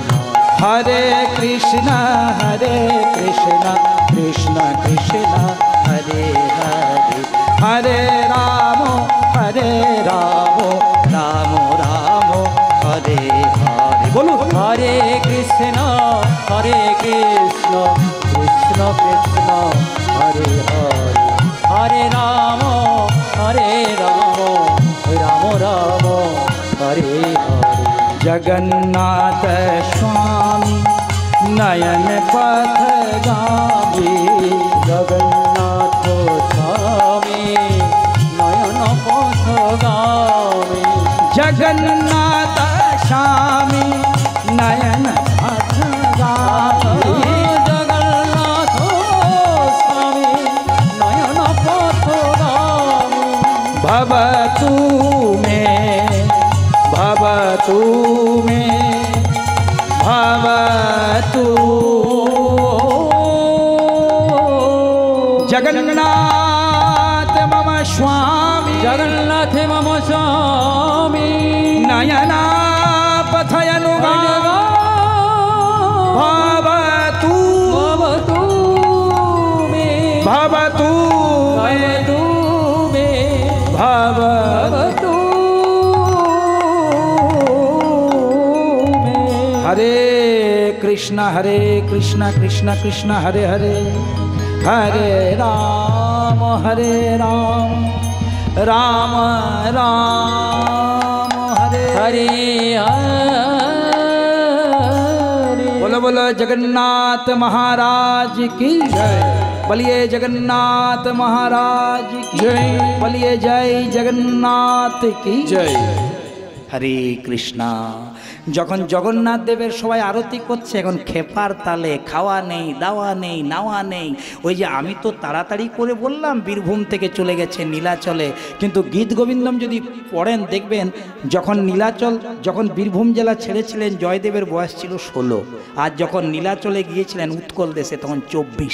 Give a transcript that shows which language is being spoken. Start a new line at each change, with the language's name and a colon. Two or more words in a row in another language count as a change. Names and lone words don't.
Sanskrit: হরে কৃষ্ণ, হরে কৃষ্ণ, কৃষ্ণ কৃষ্ণ, হরে হরে, হরে রাম, হরে রাম, রাম রাম, হরে হরে।
Bangla: বলুন
Sanskrit: হরে কৃষ্ণ, হরে কৃষ্ণ, কৃষ্ণ কৃষ্ণ, হরে হরে, হরে রাম, হরে রাম, রাম রাম, হরে হরে। जगन्नाथ स्वामी नयन पथगामी, জগন্নাথ স্বামী নয়ন পথগামী, जगन्नाथ स्वामी नयन पथगामी, জগন্নাথ স্বামী নয়ন পথগামী। भवतु मे, भवतु मे, भवतु जगन्नाथ मम स्वामी, জগন্নাথ মম স্বামী नयना पथयनुगा भवतु, ভবতু মে, भवतु मे, ভবতু মে, भवतु। ভবতু মে। हरे कृष्ण, कृष्ण कृष्ण हरे हरे, हरे राम, राम राम, हरे हरे हरे।
Hindi: बोलो बोलो जगन्नाथ महाराज की जय। बोलिए जगन्नाथ महाराज की जय। बोलिए जय जगन्नाथ की जय। हरे कृष्णा।
Bangla: যখন জগন্নাথ দেবের সবাই আরতি করছে, এখন খেপার তালে, খাওয়া নেই, দাওয়া নেই, নাওয়া নেই। ওই যে আমি তো তাড়াতাড়ি করে বললাম বীরভূম থেকে চলে গেছে নীলাচলে, কিন্তু গীত গোবিন্দম যদি পড়েন দেখবেন যখন নীলাচল, যখন বীরভূম জেলা ছেড়েছিলেন জয়দেবের বয়স ছিল 16, আর যখন নীলাচলে গিয়েছিলেন উৎকল দেশে তখন 24।